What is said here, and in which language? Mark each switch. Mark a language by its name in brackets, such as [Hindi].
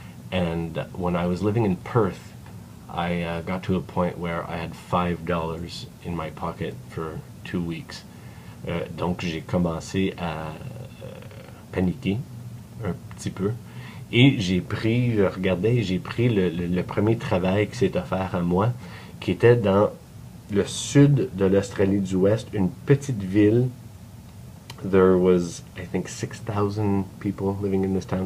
[English] And when I was living in Perth, I got to a point where I had $5 in my pocket for 2 weeks. [French] Donc j'ai commencé à paniquer un petit peu. Et j'ai pris, je regardais, j'ai pris le premier travail qui s'est offert à moi, qui était dans le sud de l'Australie du Ouest, une petite ville. [English] There was, I think, 6,000 people living in this town.